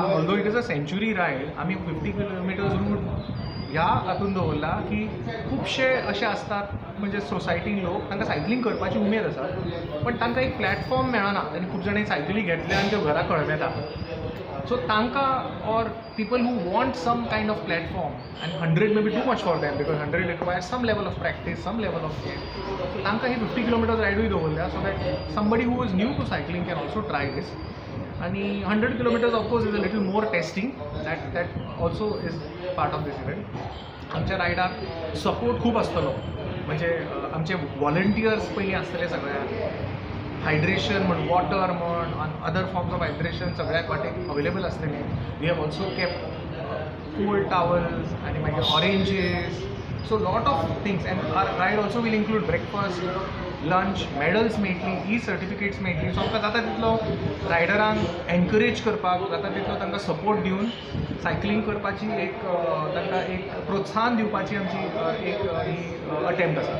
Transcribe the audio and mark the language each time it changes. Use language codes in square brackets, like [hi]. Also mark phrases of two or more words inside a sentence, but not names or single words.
[en] Although it is a century ride, [kok] आमी 50 किलोमिटर्स रूट ह्या हातून दवरला की खुबशे अशे असतात म्हणजे सोसायटीन लोक, तांकां सायकलींग करपाची उमेद आसा, पण तांकां एक प्लॅटफॉर्म मेळना. आनी खूब जाणांनी सायकली घेतल्या आनी त्यो घरा कळमेता. [en] So तांकां or people who want some kind of platform, आनी 100 may be too much for them, because 100 requires some level of practice, some level of care. [kok] तांकां ही 50 किलोमिटर्स रायडूय दवरल्या, [en] so that somebody who is new to cycling can also try this. आणि 100 kilometers of course is a little more testing that also is part of this event. [kok] आमच्या रायडाक सपोर्ट खूप आसतलो, म्हणजे आमचे वॉलंटियर्स पयलीं आसतले सगळ्या, हायड्रेशन म्हण, वॉटर म्हण, [en] other forms of hydration [kok] सगळ्याक वाटेक अवेलेबल आसतले. [en] We have also kept cold towels [kok] आणि मागीर [en] oranges, so lot of things. And our ride also will include breakfast, lunch, medals [kok] मेळटली, ई सर्टिफिकेट्स मेळटली. सो आमकां जाता तितलो रायडरांक एनकरेज करपाक, जाता तितलो तांकां सपोर्ट दिवन सायकलिंग करपाची एक तांकां एक प्रोत्साहन दिवपाची आमची एक ही अटेम्प्ट आसा.